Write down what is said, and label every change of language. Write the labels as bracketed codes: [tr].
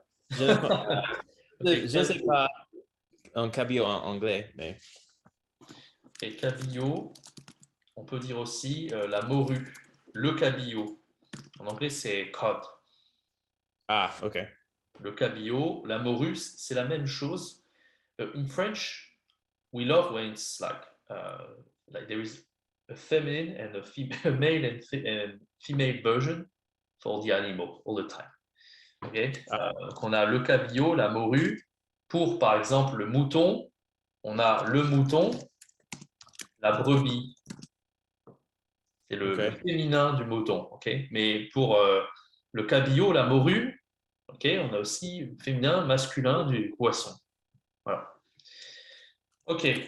[fr] Je ne crois- je ne sais pas un cabillaud en anglais, mais Et cabillaud, on peut dire aussi la morue, le cabillaud. En anglais, c'est cod. ah, ok. Le cabillaud, la morue, c'est la même chose. [en] In French, we love when it's like there is a feminine and a male and female version for the animal all the time. [fr] Okay? Donc on a le cabillaud, la morue. Pour, par exemple, le mouton, on a le mouton, la brebis. C'est le féminin du mouton. Okay? Mais pour le cabillaud, la morue, okay, on a aussi féminin, masculin du poisson. Voilà. Ok.